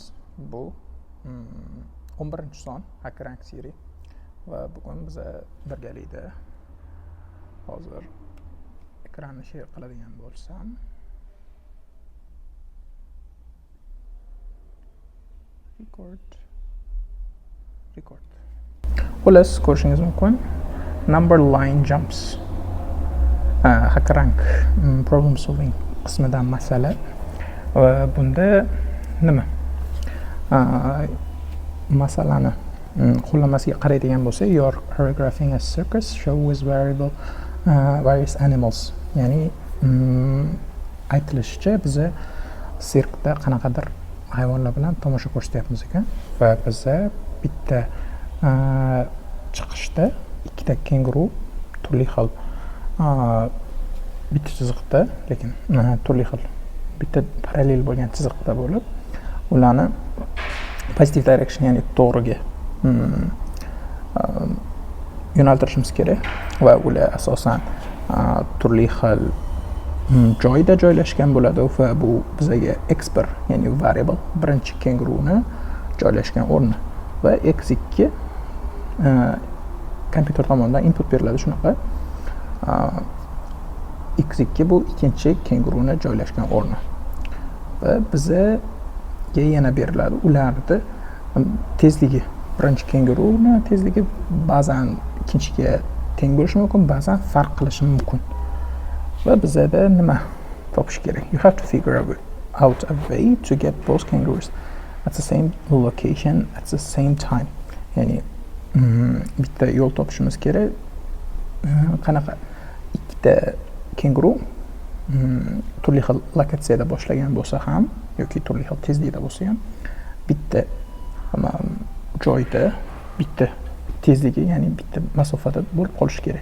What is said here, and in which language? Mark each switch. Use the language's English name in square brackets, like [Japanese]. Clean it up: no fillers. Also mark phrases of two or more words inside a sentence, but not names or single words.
[Uzbek] Bu 11-son HackerRank seri va bugun biz birgalikda hozir ekranni share qiladigan bo'lsam record. Xullas, ko'rishingiz mumkin. [English] Number line jumps. [Uzbek] HackerRank [English] problem solving [Uzbek] qismidan masala va bunda nima masalani qo'llanmasiga qaraydigan bo'lsa, [English] you're choreographing a circus show with various animals, [Uzbek] ya'ni aytilishicha biza sirkda qanaqadir hayvonlar bilan tomosha ko'rsatyapmiz ekan va biza bitta chiqishda ikkita kenguru turli xil bitta chiziqda, lekin turli xil bitta parallel bo'lgan chiziqda bo'lib, ularni [English] positive direction, [Uzbek] ya'ni to'g'riga yo'naltirishimiz kerak va ular asosan turli xil joyda joylashgan bo'ladi va bu bizga x1, ya'ni variable, birinchi kenguruni joylashgan o'rni va x2 kompyuter tomonidan input beriladi. Shunaqa x2 bu ikkinchi kenguruni joylashgan o'rni va bizga yana beriladi ularni tezligi. Birinchi kenguruni tezligi ba'zan ikkinchiga teng bo'lishi mumkin, ba'zan farq qilishi mumkin va bizda nima topish kerak? [English] You have to figure out a way to get both kangaroos at the same location at the same time. [Uzbek] Ya'ni bitta yo'l topishimiz kerak. Qanaqa ikkita kenguru turli xil lokatsiyada boshlagan bo'lsa ham yoki turli xil tezlikda bo'lsa ham bitta joyda bitta tezligi, ya'ni bitta masofada bo'lib qolishi kerak.